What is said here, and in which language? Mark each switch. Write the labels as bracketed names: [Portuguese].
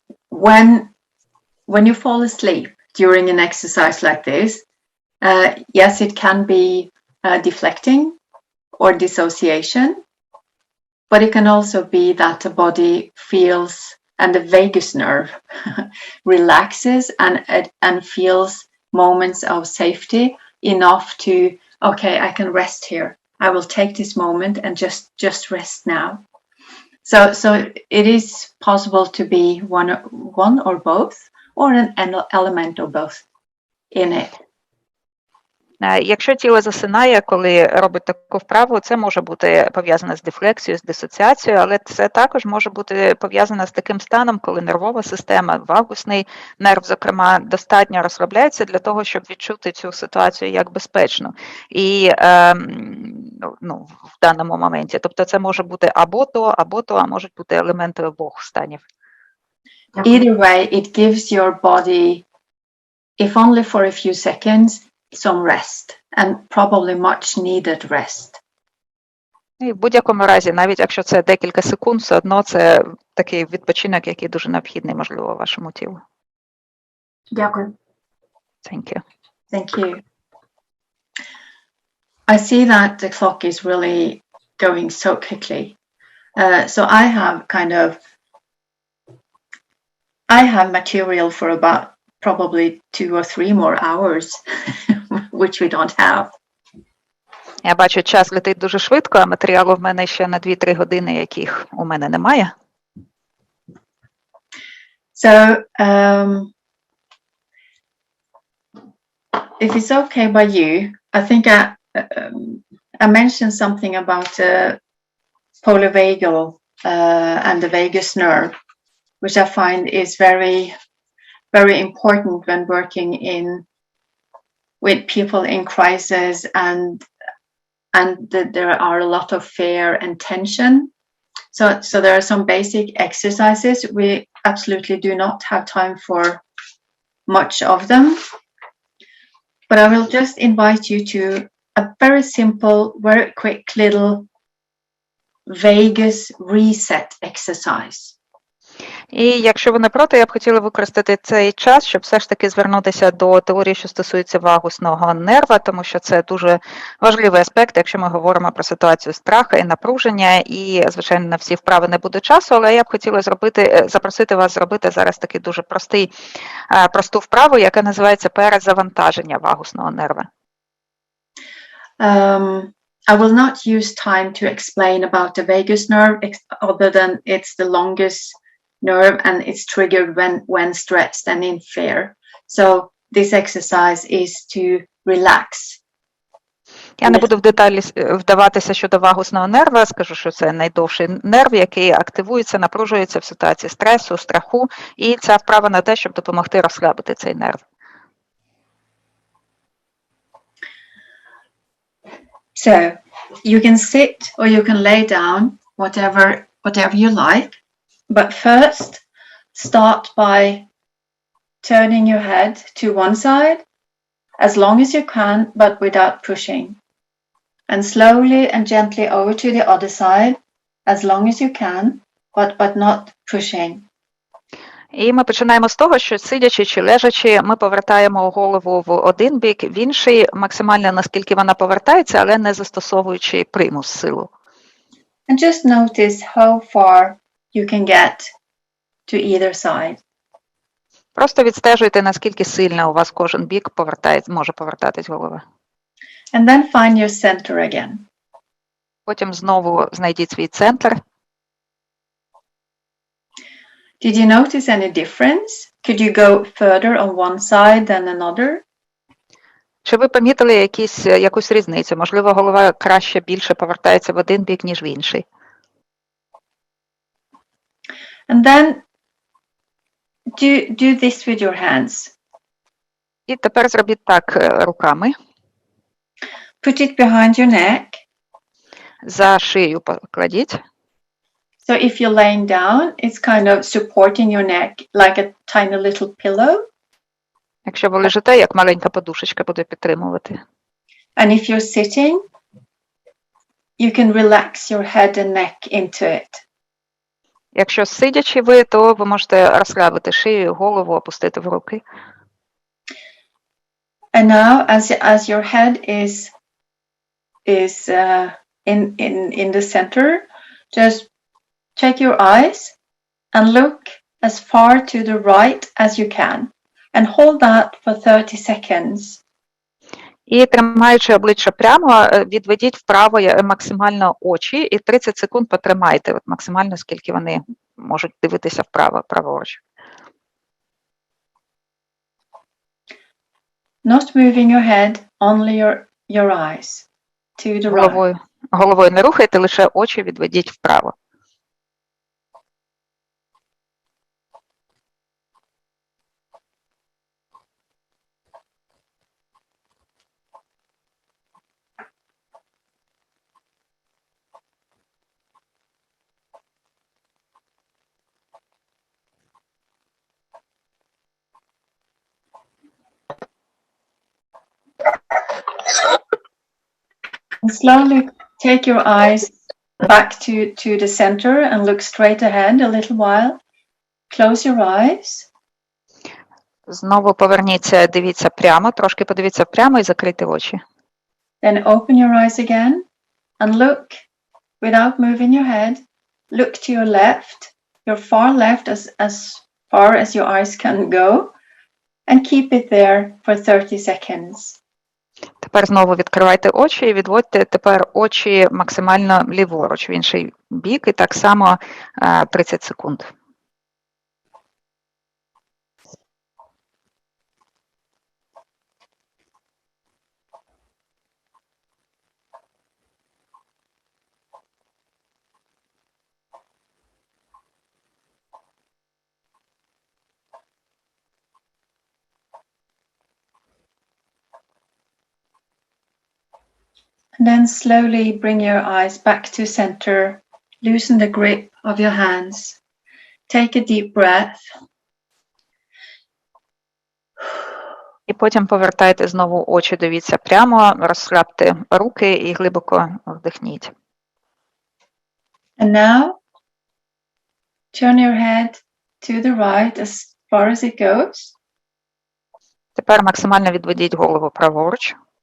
[English] When you fall asleep during an exercise like this, yes, it can be deflecting or dissociation, but it can also be that the body feels, and the vagus nerve relaxes and feels moments of safety enough to, okay, I can rest here. I will take this moment and just rest now. So it is possible to be one or both, or an element of both in it. [Ukrainian] Якщо тіло засинає, коли робить таку вправу, це може бути пов'язане з дефлексією, з дисоціацією, але це також може бути пов'язане з таким станом, коли нервова система, вагусний нерв, зокрема, достатньо розслабляється для того, щоб відчути цю ситуацію як безпечну. І в даному моменті. Тобто це може бути або то, а можуть бути елементи обох станів. [English] Either way, it gives your body, if only for a few seconds, some rest, and probably much needed rest. [Ukrainian] І в будь-якому разі, навіть якщо це декілька секунд, все одно це такий відпочинок, який дуже необхідний, можливо, вашому тілу. Дякую. [English] Thank you. Thank you. I see that the clock is really going so quickly. So I have material for about probably 2 or 3 more hours, which we don't have. [Ukrainian] Я бачу, час летить дуже швидко, а матеріалу в мене ще на 2-3 години, яких у мене немає. [English] So, if it's okay by you, I think I mentioned something about polyvagal and the vagus nerve, which I find is very, very important when working with people in crisis, and there are a lot of fear and tension. So there are some basic exercises. We absolutely do not have time for much of them, but I will just invite you to a very simple, very quick little vagus reset exercise. [Ukrainian] І якщо ви не проти, я б хотіла використати цей час, щоб все ж таки звернутися до теорії, що стосується вагусного нерва, тому що це дуже важливий аспект, якщо ми говоримо про ситуацію страху і напруження, і, звичайно, на всі вправи не буде часу, але я б хотіла запросити вас зробити зараз таку дуже просту вправу, яка називається перезавантаження вагусного нерва. [English] I will not use time to explain about the vagus nerve other than it's the longest nerve and it's triggered when stressed and in fear. So this exercise is to relax. [Ukrainian] Я не буду в деталі вдаватися щодо вагусного нерва, скажу, що це найдовший нерв, який активується, напружується в ситуації стресу, страху, і ця вправа на те, щоб допомогти розслабити цей нерв. [English] So you can sit or you can lay down, whatever you like. But first, start by turning your head to one side as long as you can, but without pushing. And slowly and gently over to the other side as long as you can, but not pushing. [Ukrainian] І ми починаємо з того, що сидячи чи лежачи, ми повертаємо голову в один бік, в інший, максимально наскільки вона повертається, але не застосовуючи примус, силу. [English] And just notice how far you can get to either side. [Ukrainian] Просто відстежуйте, наскільки сильно у вас кожен бік може повертатись голова. [English] And then find your center again. [Ukrainian] Потім знову знайдіть свій центр. [English] Did you notice any difference? Could you go further on one side than another? [Ukrainian] Чи ви помітили якусь різницю? Можливо, голова більше повертається в один бік, ніж в інший. [English] And then do this with your hands. [Ukrainian] І тепер зробіть так руками. [English] Put it behind your neck. [Ukrainian] За шию покладіть. [English] So if you're laying down, it's kind of supporting your neck like a tiny little pillow. [Ukrainian] Якщо ви лежите, як маленька подушечка буде підтримувати. [English] And if you're sitting, you can relax your head and neck into it. [Ukrainian] Якщо сидячи ви, то ви можете розслабити шию, голову, опустити в руки. [English] And now, as your head is in the center, just check your eyes and look as far to the right as you can, and hold that for 30 seconds. [Ukrainian] І тримаючи обличчя прямо, відведіть вправо максимально очі і 30 секунд потримайте, максимально скільки вони можуть дивитися вправо, праворуч. [English] Not moving your head only your eyes to the right. [Ukrainian] Головою не рухайте, лише очі відведіть вправо. [English] And slowly take your eyes back to the center and look straight ahead a little while. Close your eyes. [Ukrainian] Знову поверніться, дивіться прямо, трошки подивіться прямо і закрийте очі. [English] Then open your eyes again and look without moving your head. Look to your left, your far left as far as your eyes can go, and keep it there for 30 seconds. [Ukrainian] Тепер знову відкривайте очі і відводьте тепер очі максимально ліворуч, в інший бік, і так само 30 секунд. [English] And then slowly bring your eyes back to center. Loosen the grip of your hands. Take a deep breath. [Ukrainian] І потім повертайте знову очі, дивіться прямо, розслабте руки і глибоко вдихніть. [English] And now turn your head to the right as far as it goes. [Ukrainian] Тепер максимально відведіть голову праворуч.